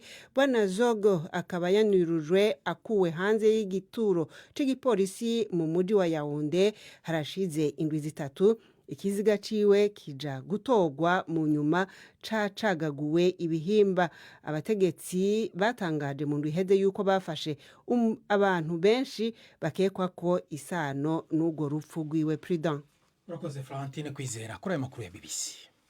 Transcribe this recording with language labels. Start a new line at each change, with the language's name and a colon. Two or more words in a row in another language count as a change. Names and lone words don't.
Rundi: Bwana Zogo akaba yanirujwe akuwe hanze y'igituro c'igipolisi mu mujyi wa Yaounde harashize indwi 3. Ikiziga ciwe kija gutogwa mu nyuma cagaguwe ibihimba. Abategetsi batangaje mu ndwiheze yuko bafashe abantu benshi bakekwa ko isano n'ugo rupfu rwiwe. Prudent. Urakoze Florentine Kwizera kuri aya makuru ya BBC.